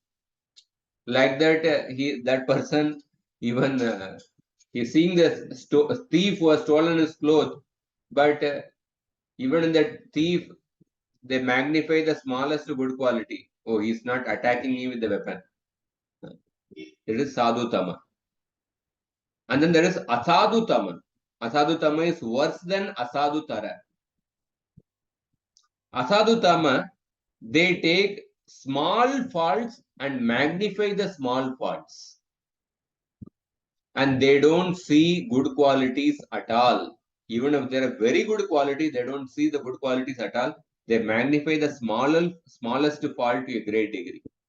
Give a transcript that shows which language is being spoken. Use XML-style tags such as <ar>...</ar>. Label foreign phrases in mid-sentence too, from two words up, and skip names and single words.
<en>Like that, that person even he is seeing the thief who has stolen his cloth, but even in that thief, they magnify the smallest good quality. Oh, he is not attacking me with the weapon. It is</en> <sa>साधु तम.</sa> <en>And then there is asadhu tama.</en> <sa>असाधु तम</sa> <en>is worse than</en> <sa>असाधु तर. असाधु तम,</sa> <en>they take small faults and magnify the small faults. And they don't see good qualities at all. Even if they are very good quality, they don't see the good qualities at all. They magnify the smallest fault to a great degree.</en>